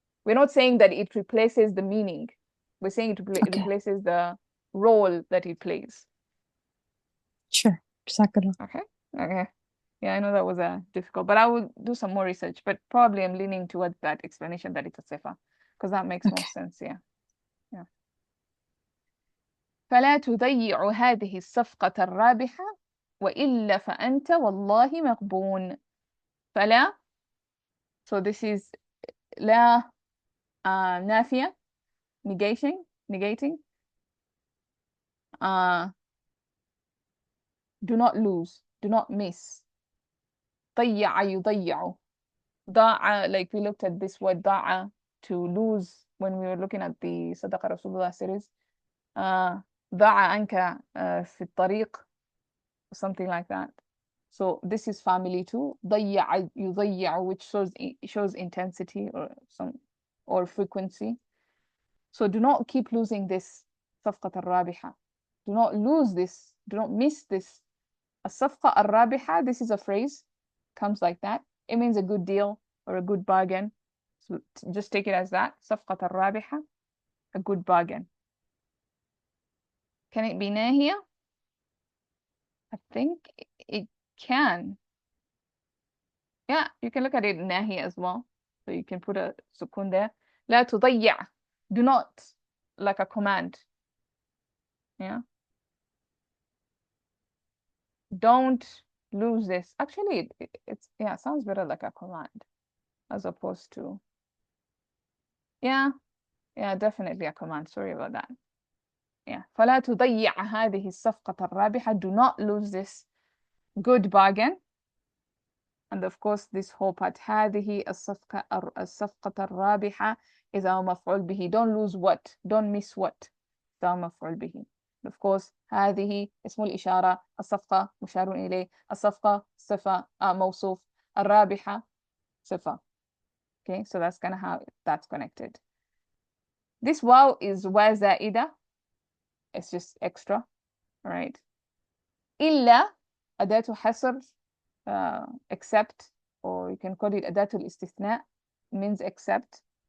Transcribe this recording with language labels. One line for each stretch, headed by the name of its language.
English: We're not saying that it replaces the meaning. We're saying it replaces the role that it plays. Sure. Okay. Yeah, I know that was difficult, but I will do some more research. But probably I'm leaning towards that explanation that it's a sifa, because that makes more sense. Yeah.
Arabic: فلا تضيع هذه الصفقة الرابحة وإلا فأنت والله مغبون.
English: فلا, so this is لا نافية, negating. Do not lose, do not miss. ضيع يضيع. ضاع, like we looked at this word ضاع, to lose, when we were looking at the صدق رسول الله series.
Arabic: ضاع عنك في الطريق,
English: something like that. So this is family too. ضيع يضيع, which shows intensity or frequency. So do not keep losing this صفقة الرابحة. Do not lose this. Do not miss this. الصفقة الرابحة, this is a phrase, comes like that. It means a good deal or a good bargain. So just take it as that. صفقة الرابحة, a good bargain. Can it be ناهية? I think it can. Yeah, you can look at it ناهية as well. So you can put a sukun there.
Arabic: لا تضيع.
English: Do not, like a command. Yeah. Don't lose this. Actually, it's yeah, it sounds better like a command as opposed to, yeah, definitely a command. Sorry about that. Yeah.
Arabic: فلا تضيع هذه الصفقة الرابحة.
English: Do not lose this good bargain. And of course, this whole part,
Arabic: هذه الصفقة الرابحة
English: is our مفعول به. Don't lose what? Don't miss what? It's our مفعول به.
Arabic: Of course, هذه اسم الإشارة, الصفقة مشار إليه, الصفقة صفة موصوف, الرابحة صفة.
English: Okay, so that's kind of how that's connected. This واو is wa زائدة. It's just extra, all right?
Arabic: إلا أداة حصر,
English: except, or you can call it أداة الاستثناء, means except.